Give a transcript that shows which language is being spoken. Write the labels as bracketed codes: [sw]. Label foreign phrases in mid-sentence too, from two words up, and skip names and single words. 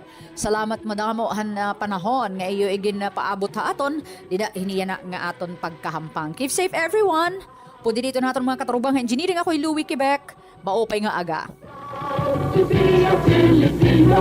[war] Salamat madamo han panahon nga iyo igin paabot ha aton dida hiniyana nga aton pagkahampang. [en] Keep safe everyone. [war] Pudi dito naton mga katarubang engineering ako'y Louie Quebec. Maupay nga aga.